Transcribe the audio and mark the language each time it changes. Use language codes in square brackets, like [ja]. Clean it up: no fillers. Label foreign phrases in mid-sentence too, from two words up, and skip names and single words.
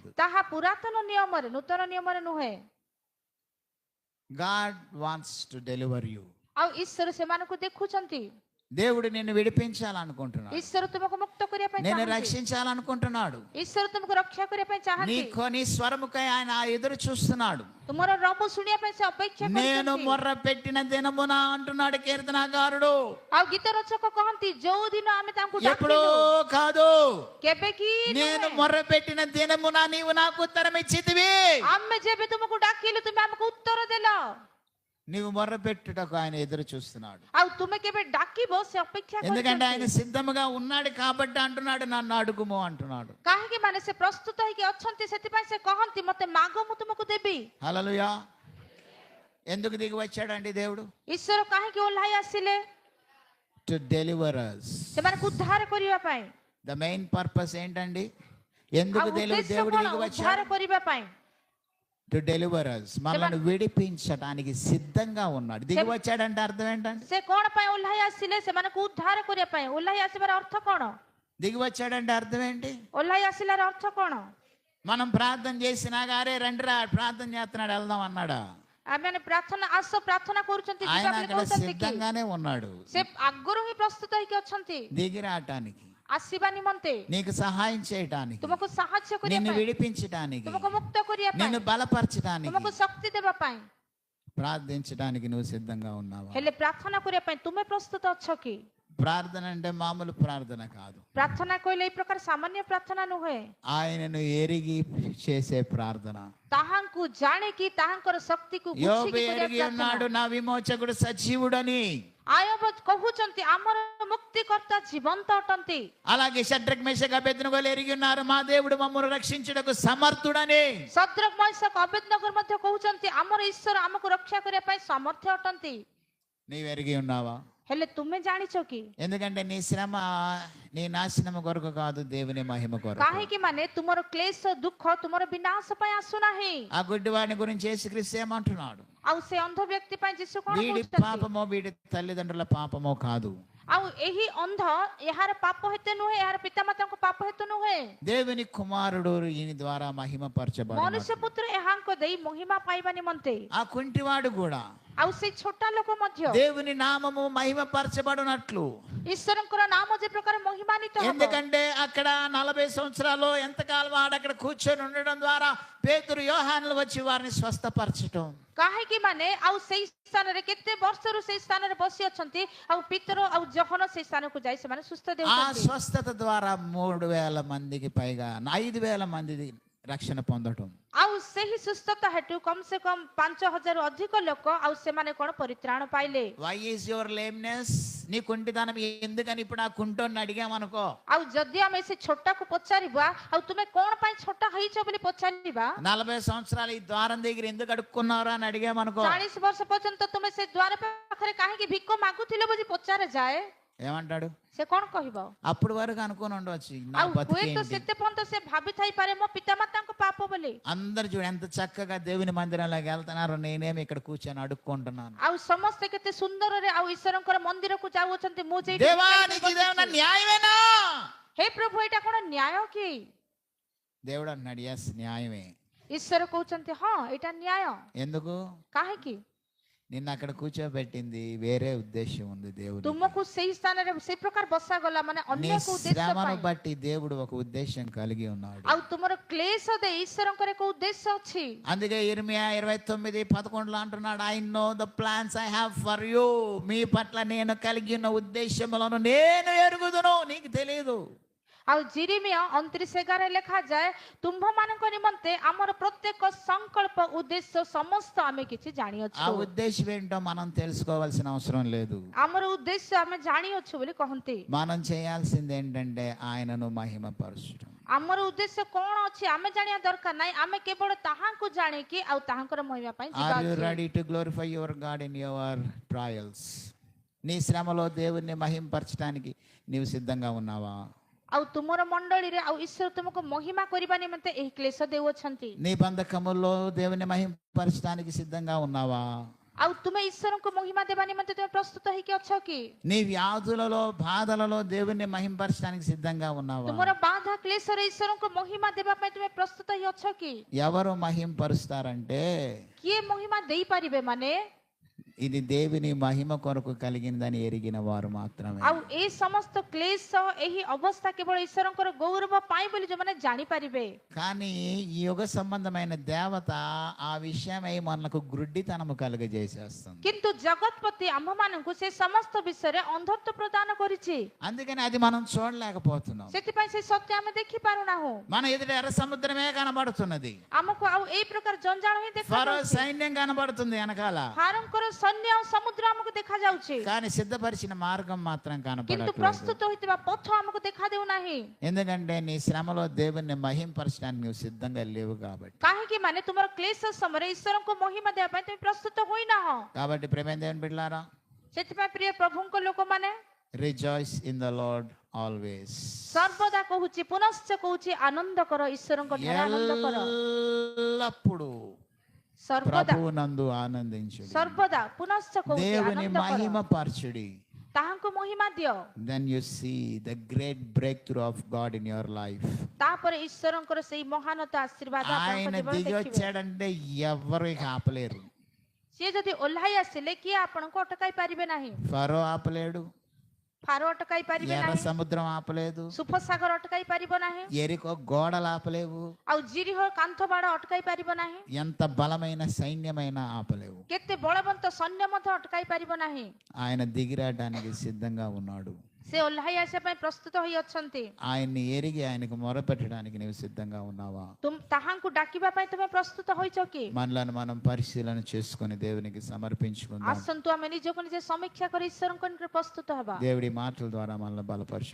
[or] ତାହା పురాତନ ନିୟମରେ, ନୂତନ ନିୟମରେ ନୁହେଁ। [en] God wants to deliver you. [or] ଆଉ ଈଶ୍ୱର ସେମାନଙ୍କୁ ଦେଖୁଛନ୍ତି। [te] దేవుడు నిన్ను విడిపించాలనుకుంటున్నాడు, [or] ଈଶ୍ୱର ତୁମକୁ ମୁକ୍ତ କରିବା ପାଇଁ [te] నిన్ను [or] ଚାହାନ୍ତି। [te] రక్షించాలనుకుంటున్నాడు. [or] ଈଶ୍ୱର ତୁମକୁ ରକ୍ଷା କରିବା ପାଇଁ ଚାହାନ୍ତି। [te] నీ స్వరముకై ఆయన ఎదురు చూస్తున్నాడు. [or] ତୁମର ରବ ଶୁଣିବା ପାଇଁ ସେ ଅପେକ୍ଷା [te] నేను [or] କରିଛନ୍ତି। [te] మొర్ర పెట్టిన దినమున అంటున్నాడు కీర్తనకారుడు. [or] ଆଉ ଗୀତ ରଚକ କହନ୍ତି ଯୋଉ ଦିନ ଆମେ ତାଙ୍କୁ [te] ఎప్పుడో [or] ଡାକିଲୁ, [te] కాదు, [or] କେବେ କି [te] నేను [or] ନୁହେଁ। [te] మొర్ర పెట్టిన దినమున నీవు నాకు ఉత్తరం ఇచ్చితివి. [or] ଆମେ ଯେବେ ତୁମକୁ ଡାକିଲୁ ତୁମେ ଆମକୁ ଉତ୍ତର ଦେଲ। [te] నీవు మొర్ర పెట్టుటకు ఆయన ఎదురు చూస్తున్నాడు. [or] ଆଉ ତୁମେ କେବେ ଡାକିବ ସେ ଅପେକ୍ଷା [te] ఎందుకంటే ఆయన [or] କରିଛନ୍ତି। [te] సిద్ధముగా ఉన్నాడు కాబట్టి అంటున్నాడు, నన్ను అడుగుము అంటున్నాడు. [or] କାହିଁକି ମାନେ ସେ ପ୍ରସ୍ତୁତ ହେଇକି ଅଛନ୍ତି, ସେଥିପାଇଁ ସେ କହନ୍ତି ମତେ ମାଗ ମୁଁ ତୁମକୁ ଦେବି। [te] హల్లెలూయా. ఎందుకు దిగి వచ్చాడండి దేవుడు? [or] ଈଶ୍ୱର କାହିଁକି ଓହ୍ଲାଇ ଆସିଲେ? [en] to deliver us. [or] ସେମାନଙ୍କୁ ଉଦ୍ଧାର କରିବା ପାଇଁ। [en] the main purpose [te] ఏంటండి? ఎందుకు [or] ଆଉ [te] దేవుడు [or] ଉଦ୍ଦେଶ୍ୟ [te] దిగి [or] କଣ? ଉଦ୍ଧାର [te] వచ్చాడు? [or] କରିବା ପାଇଁ। [en] to deliver us, [te] మనల్ని విడిపించడానికి సిద్ధంగా ఉన్నాడు. దిగి వచ్చాడంటే అర్థం ఏంటండి? [or] ସେ କଣ ପାଇଁ ଓହ୍ଲାଇ ଆସିଲେ? ସେମାନଙ୍କୁ ଉଦ୍ଧାର କରିବା ପାଇଁ। ଓହ୍ଲାଇ ଆସିବାର ଅର୍ଥ କଣ? [te] దిగి వచ్చాడంటే అర్థం ఏంటి? [or] ଓହ୍ଲାଇ ଆସିଲାର ଅର୍ଥ କଣ? [te] మనం ప్రార్థన చేసినా గారే రండి రా ప్రార్థన చేస్తున్నాడు వెళ్దాం అన్నాడా? [or] ଆମେ ପ୍ରାର୍ଥନା ଆସ ପ୍ରାର୍ଥନା କରୁଛନ୍ତି, ଯିବା [te] ఆయన [or] ବୋଲି [te] అక్కడ [or] କହୁଛନ୍ତି କି? [te] సిద్ధంగానే ఉన్నాడు [or] ସେ ଆଗରୁ ହିଁ ପ୍ରସ୍ତୁତ ହେଇକି ଅଛନ୍ତି [te] దిగి రావటానికి, [or] ଆସିବା ନିମନ୍ତେ, [te] నీకు సహాయం చేయటానికి, [or] ତୁମକୁ ସାହାଯ୍ୟ କରିବା [te] నిన్ను [or] ପାଇଁ, [te] విడిపించటానికి, [or] ତୁମକୁ ମୁକ୍ତ କରିବା ପାଇଁ, [te] నిన్ను బలపరచటానికి, [or] ତୁମକୁ ଶକ୍ତି ଦେବା ପାଇଁ। [te] ప్రార్థించడానికి నువ్వు సిద్ధంగా ఉన్నావా? [or] ହେଲେ ପ୍ରାର୍ଥନା କରିବା ପାଇଁ ତୁମେ ପ୍ରସ୍ତୁତ ଅଛ କି? [te] ప్రార్థన అంటే మామూలు ప్రార్థన కాదు, [or] ପ୍ରାର୍ଥନା କହିଲେ ଏଇ ପ୍ରକାର ସାମାନ୍ୟ ପ୍ରାର୍ଥନା ନୁହେଁ। [te] ఆయనను ఎరిగి చేసే ప్రార్థన. [or] ତାହାଙ୍କୁ ଜାଣିକି ତାହାଙ୍କର ଶକ୍ତିକୁ [te] యోబు [or] ବୁଝିକି କରିବା [te] ఎరిగి ఉన్నాడు [or] ପ୍ରାର୍ଥନା। [te] నా విమోచకుడు సజీవుడని. [or] ଆୟୋବ କହୁଛନ୍ତି ଆମର ମୁକ୍ତିକର୍ତ୍ତା ଜୀବନ୍ତ ଅଟନ୍ତି। [te] అలాగే షడ్రక్ మేషక్ అబేద్నెగోలు ఎరిగి ఉన్నారు మా దేవుడు మమ్మల్ని రక్షించుటకు సమర్థుడని. [or] ଶଦ୍ରକ ମୈଶକ ଅବେଦନଗର ମଧ୍ୟ କହୁଛନ୍ତି ଆମର ଈଶ୍ୱର ଆମକୁ ରକ୍ଷା କରିବା ପାଇଁ ସମର୍ଥ ଅଟନ୍ତି। [te] నీవు ఎరిగి ఉన్నావా? [or] ହେଲେ ତୁମେ ଜାଣିଛ କି? [te] ఎందుకంటే నీ శ్రమ నీ నాశనం కొరకు కాదు, దేవుని మహిమ కొరకు. [or] କାହିଁକି ମାନେ ତୁମର କ୍ଲେଶ ଦୁଃଖ ତୁମର ବିନାଶ ପାଇଁ ଆସୁନାହିଁ। [te] ఆ గుడ్డివాడిని గురించి యేసుక్రీస్తు ఏమంటున్నాడు? [or] ଆଉ ସେ ଅନ୍ଧ ବ୍ୟକ୍ତି ପାଇଁ ଯୀଶୁ କଣ [te] వీడి [or] କହୁଛନ୍ତି? [te] పాపమో వీడి తల్లిదండ్రుల పాపమో కాదు, [or] ଆଉ ଏହି ଅନ୍ଧ ଏହାର ପାପ ହେତୁ ନୁହେଁ, ଏହାର ପିତାମାତାଙ୍କ ପାପ ହେତୁ ନୁହେଁ, [te] దేవుని కుమారుడు ఈయన ద్వారా మహిమ పరచబడు. [or] ମନୁଷ୍ୟ ପୁତ୍ର ଏହାଙ୍କ ଦେଇ ମହିମା ପାଇବା ନିମନ୍ତେ। [te] ఆ కుంటివాడు కూడా [or] ଆଉ ସେଇ ଛୋଟ ଲୋକ ମଧ୍ୟ [te] దేవుని నామము మహిమ పరచబడునట్లు. [or] ଈଶ୍ୱରଙ୍କର ନାମ ଯେ ପ୍ରକାର ମହିମାନ୍ୱିତ ହେବ। [te] ఎందుకంటే అక్కడ 40 సంవత్సరాలు ఎంతకాలం వాడు అక్కడ కూర్చొని ఉండడం ద్వారా పేతురు యోహానులు వచ్చి వారిని స్వస్థపరచటం. [or] କାହିଁକି ମାନେ ଆଉ ସେଇ ସ୍ଥାନରେ କେତେ ବର୍ଷରୁ ସେଇ ସ୍ଥାନରେ ବସି ଅଛନ୍ତି, ଆଉ ପିତର ଆଉ ଜହନ ସେଇ ସ୍ଥାନକୁ ଯାଇ ସେମାନେ ସୁସ୍ଥ [te] ఆ [or] ଦେଉଛନ୍ତି। [te] స్వస్థత ద్వారా 3000 మందికి పైగా 5000 మంది రక్షణ పొందటం. [or] ଆଉ ସେହି ସୁସ୍ଥତା ହେତୁ କମ ସେ କମ 5000 ଅଧିକ ଲୋକ ଆଉ ସେମାନେ କଣ ପରିତ୍ରାଣ ପାଇଲେ। [en] Why is your lameness? [te] నీ కుంటితనం ఎందుకని ఇప్పుడు ఆ కుంటోని అడిగామనుకో, [or] ଆଉ ଯଦି ଆମେ ସେ ଛୋଟାକୁ ପଚାରିବା, ଆଉ ତୁମେ କଣ ପାଇଁ ଛୋଟା ହେଇଛ ବୋଲି ପଚାରିବା, [te] 40 సంవత్సరాలు ఈ ద్వారం దగ్గర ఎందుకు అడుక్కున్నారా అని అడిగామనుకో, [or] 40 ବର୍ଷ ପର୍ଯ୍ୟନ୍ତ ତୁମେ ସେ ଦ୍ୱାର ପାଖରେ କାହିଁକି ଭିକ ମାଗୁଥିଲ ବୋଲି ପଚାରାଯାଏ, [te] ఏమంటాడు? [or] ସେ କଣ କହିବ? [te] అప్పుడు వరకు అనుకుని ఉండవచ్చు నా [or] ଆଉ ହୁଏତ [te] బతికేంటి. [or] ସେତେ ପର୍ଯ୍ୟନ୍ତ ସେ ଭାବିଥାଇପାରେ ମୋ ପିତାମାତାଙ୍କ ପାପ ବୋଲି। [te] అందరు చూడు ఎంత చక్కగా దేవుని మందిరంలోకి వెళ్తున్నారు, నేనేమి ఇక్కడ కూర్చొని అడుక్కుంటున్నాను. [or] ଆଉ ସମସ୍ତେ କେତେ ସୁନ୍ଦରରେ ଆଉ ଈଶ୍ୱରଙ୍କର ମନ୍ଦିରକୁ ଯାଉଅଛନ୍ତି, ମୁଁ ଯେ [te] దేవానికి ఇదేమన్నా న్యాయమేనా? [or] ହେ ପ୍ରଭୁ ଏଇଟା କଣ ନ୍ୟାୟ କି? [te] దేవుడు అన్నాడు ఎస్ న్యాయమే. [or] ଈଶ୍ୱର କହୁଛନ୍ତି ହଁ ଏଇଟା ନ୍ୟାୟ। [te] ఎందుకు? [or] କାହିଁକି? [te] నిన్ను అక్కడ కూర్చోబెట్టింది వేరే ఉద్దేశం ఉంది దేవుడు. [or] ତୁମକୁ ସେଇ ସ୍ଥାନରେ ସେଇ ପ୍ରକାର ବସାଗଲା ମାନେ [te] నీ [or] ଅନ୍ୟ ଏକ ଉଦ୍ଦେଶ୍ୟ [te] శ్రమను [or] ପାଇଁ। [te] బట్టి దేవుడు ఒక ఉద్దేశం కలిగి ఉన్నాడు. [or] ଆଉ ତୁମର କ୍ଲେଶ ଦେଇ ଈଶ୍ୱରଙ୍କର ଏକ ଉଦ୍ଦେଶ୍ୟ ଅଛି। [te] అందుకే ఇర్మియా 29:11 అంటున్నాడు, [en] I know the plans I have for you. [te] మీ పట్ల నేను కలిగి ఉన్న ఉద్దేశములను నేను ఎరుగుదును, నీకు తెలియదు. [or] ଆଉ ଜିରିମିୟା 29:11 ଲେଖାଯାଏ, ତୁମ୍ଭମାନଙ୍କ ନିମନ୍ତେ ଆମର ପ୍ରତ୍ୟେକ ସଂକଳ୍ପ ଉଦ୍ଦେଶ୍ୟ ସମସ୍ତ ଆମେ କିଛି [te] ఆ [or] ଜାଣିଅଛୁ। [te] ఉద్దేశం ఏంటో మనం తెలుసుకోవాల్సిన అవసరం లేదు. [or] ଆମର ଉଦ୍ଦେଶ୍ୟ ଆମେ ଜାଣିଅଛୁ ବୋଲି କହନ୍ତି। [te] మనం చేయాల్సింది ఏంటంటే ఆయనను మహిమపరచడం. [or] ଆମର ଉଦ୍ଦେଶ୍ୟ କଣ ଅଛି ଆମେ ଜାଣିବା ଦରକାର ନାହିଁ, ଆମେ କେବଳ ତାହାଙ୍କୁ ଜାଣିକି ଆଉ ତାହାଙ୍କର ମହିମା ପାଇଁ ଯିବା [en] are you [or] ଅଛି। [en] ready to glorify your God in your trials? [te] నీ శ్రమలో దేవుణ్ణి మహిమపరచడానికి నీవు సిద్ధంగా ఉన్నావా? [or] ଆଉ ତୁମର ମଣ୍ଡଳୀରେ ଆଉ ଈଶ୍ୱର ତୁମକୁ ମହିମା କରିବା ନିମନ୍ତେ ଏହି କ୍ଲେଶ ଦେଉଅଛନ୍ତି। [te] నీ బంధకముల్లో దేవుని మహిమపరచడానికి సిద్ధంగా ఉన్నావా? [or] ଆଉ ତୁମେ ଈଶ୍ୱରଙ୍କୁ ମହିମା ଦେବା ନିମନ୍ତେ ତୁମେ ପ୍ରସ୍ତୁତ ହେଇକି ଅଛ କି? [te] నీ వ్యాధులలో బాధలలో దేవుణ్ణి మహిమపరచడానికి సిద్ధంగా ఉన్నావా? [or] ତୁମର ବାଧା କ୍ଲେଶରେ ଈଶ୍ୱରଙ୍କୁ ମହିମା ଦେବା ପାଇଁ ତୁମେ ପ୍ରସ୍ତୁତ ହେଇ ଅଛ କି? [te] ఎవరు మహిమపరుస్తారంటే [or] କିଏ ମହିମା ଦେଇପାରିବେ ମାନେ [te] ఇది దేవుని మహిమ కొరకు కలిగినదని ఎరిగిన వారు మాత్రమే. [or] ଆଉ ଏ ସମସ୍ତ କ୍ଲେଶ ଏହି ଅବସ୍ଥା କେବଳ ଈଶ୍ୱରଙ୍କର ଗୌରବ ପାଇଁ ବୋଲି ଯୋଉମାନେ ଜାଣିପାରିବେ। [te] కానీ ఈ యుగ సంబంధమైన దేవత ఆ విషయమై మనకు గ్రుడ్డితనము కలుగజేసేస్తుంది. [or] କିନ୍ତୁ ଜଗତପତି ଆମ୍ଭମାନଙ୍କୁ ସେ ସମସ୍ତ ବିଷୟରେ ଅନ୍ଧତ୍ୱ ପ୍ରଦାନ କରିଛି। [te] అందుకని అది మనం చూడలేకపోతున్నాం. [or] ସେଥିପାଇଁ ସେ ସତ୍ୟ ଆମେ ଦେଖି ପାରୁନାହୁଁ। [te] మన ఎదుట ఎర్ర సముద్రమే కనబడుతున్నది, [or] ଆମକୁ ଆଉ ଏଇ ପ୍ରକାର ଜଞ୍ଜାଳ ହିଁ [te] ఫరో [or] ଦେଖାଯାଉଛି। [te] సైన్యం కనబడుతుంది వెనకాల, [or] ଫାରୋଙ୍କର ସୈନ୍ୟ ଆଉ ସମୁଦ୍ର ଆମକୁ ଦେଖାଯାଉଛି, [te] కానీ సిద్ధపరిచిన మార్గం మాత్రం [or] କିନ୍ତୁ [te] కనపడట్లేదు. [or] ପ୍ରସ୍ତୁତ ହୋଇଥିବା ପଥ ଆମକୁ ଦେଖାଦେଉନାହିଁ। [te] ఎందుకంటే నీ శ్రమలో దేవుణ్ణి మహింపరచడానికి నువ్వు సిద్ధంగా లేవు కాబట్టి. [or] କାହିଁକି ମାନେ ତୁମର କ୍ଲେଶ ସମୟରେ ଈଶ୍ୱରଙ୍କୁ ମହିମା ଦେବା ପାଇଁ ତୁମେ ପ୍ରସ୍ତୁତ ହୋଇନାହଁ। [te] కాబట్టి ప్రేమైన దేవుని బిడ్డలారా, [or] ସେଥିପାଇଁ ପ୍ରିୟ ପ୍ରଭୁଙ୍କ ଲୋକମାନେ [en] Rejoice in the Lord always. [or] ସର୍ବଦା କହୁଛି, ପୁନଶ୍ଚ କହୁଛି, ଆନନ୍ଦ କର, ଈଶ୍ୱରଙ୍କ ଠାରେ ଆନନ୍ଦ କର। [te] ఎల్లప్పుడూ [or] ସର୍ବଦା [te] ప్రభువునందు ఆనందించుడి, [or] ସର୍ବଦା ପୁନଶ୍ଚ କହୁଛି, [te] దేవుని [or] ଆନନ୍ଦ କର, [te] మహిమ పరచుడి. [or] ତାହାଙ୍କୁ ମହିମା ଦିଅ। [en] Then you see the great breakthrough of God in your life. [or] ତାପରେ ଈଶ୍ୱରଙ୍କର ସେଇ ମହାନତା ଆଶୀର୍ବାଦ ଆପଣଙ୍କ [te] ఆయన [or] ଜୀବନରେ [te] దిగి [or] ଦେଖିବେ। [te] వచ్చాడంటే ఎవరు ఇక ఆపలేరు. [or] ସିଏ ଯଦି ଓହ୍ଲାଇ ଆସିଲେ କିଏ ଆପଣଙ୍କୁ ଅଟକାଇ ପାରିବେ ନାହିଁ। [te] ఫరో ఆపలేడు, [or] ଫାରୋ ଅଟକାଇ ପାରିବେ [te] ఎర్ర [or] ନାହିଁ, [te] సముద్రం ఆపలేదు, [or] ସୁଫସାଗର ଅଟକାଇ ପାରିବ ନାହିଁ, [te] ఎరికో గోడలు ఆపలేవు, [or] ଆଉ ଜିରିହ କାନ୍ଥ ବାଡ଼ ଅଟକାଇ ପାରିବ ନାହିଁ, [te] ఎంత బలమైన సైన్యమైనా ఆపలేవు. [or] କେତେ ବଳବନ୍ତ ସୈନ୍ୟ ମଧ୍ୟ ଅଟକାଇ ପାରିବ ନାହିଁ। [te] ఆయన దిగిరాడానికి సిద్ధంగా ఉన్నాడు. [or] ସେ ଓହ୍ଲାଇ ଆସିବା ପାଇଁ ପ୍ରସ୍ତୁତ ହୋଇ ଅଛନ୍ତି। [te] ఆయన్ని ఎరిగి ఆయనకు మొరపెట్టడానికి నీవు సిద్ధంగా ఉన్నావా? [or] ତାହାଙ୍କୁ ଡାକିବା ପାଇଁ ତୁମେ ପ୍ରସ୍ତୁତ ହୋଇଛ କି? [te] మనలను మనం పరిశీలన చేసుకొని దేవునికి సమర్పించుకుందాం. [or] ଆସନ୍ତୁ ଆମେ ନିଜକୁ ନିଜେ ସମୀକ୍ଷା କରି ଈଶ୍ୱରଙ୍କ ନିକଟରେ ପ୍ରସ୍ତୁତ ହେବା। [te] దేవుడి మాటల ద్వారా మనల్ని బలపరచు.